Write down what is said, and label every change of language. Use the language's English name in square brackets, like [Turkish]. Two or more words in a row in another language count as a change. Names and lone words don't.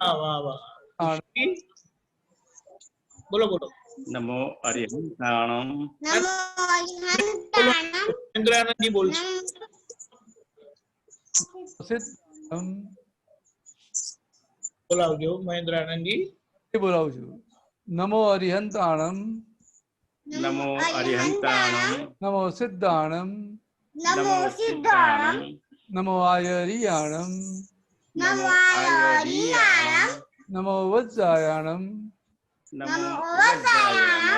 [Gujarati] વાહ વાહ. બોલો બોલો. [Prakrit languages] નમો અરિહંતાણમ. નમો અરિહંતાણમ. [Gujarati] ઇન્દ્રાનંદજી બોલશે. બોલાવજો મહેન્દ્ર આનંદજી. બોલાવું છું. [Prakrit languages] नमो अरिहंताणम नमो अरिहंताणम नमो सिद्धाणम नमो सिद्धाणम नमो आयरियाणम नमो आयरियाणम नमो वज्रायाणम नमो वज्रायाणम